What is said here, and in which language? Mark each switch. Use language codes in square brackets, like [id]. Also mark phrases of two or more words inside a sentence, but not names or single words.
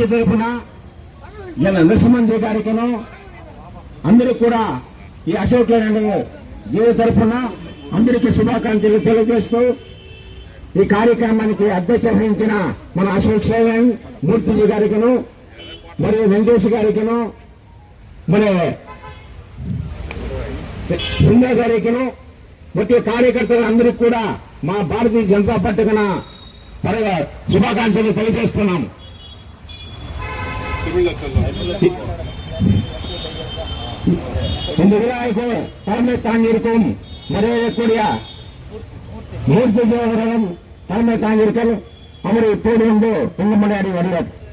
[te] తరఫున నరసింహన్జీ గారికిను అందరూ కూడా ఈ అశోక్ జీవి తరఫున అందరికీ శుభాకాంక్షలు తెలియజేస్తూ ఈ కార్యక్రమానికి అధ్యక్షత వహించిన మన అశోక్ మూర్తిజీ గారికిను, మరియు వెంకటేష్ గారికిను, మరి సింధే గారికిను, మొత్తం కార్యకర్తలు అందరికీ కూడా మా భారతీయ జనతా పార్టీకి శుభాకాంక్షలు తెలియజేస్తున్నాం. [ta] இந்த விழாவுக்கு தலைமை தாங்கியிருக்கும் மரியாதைக்குரிய மூர்த்தி அவர்களும் தலைமை தாங்கியிருக்க அவர் இப்போது வந்து உங்க முன்னாடி வருவார்.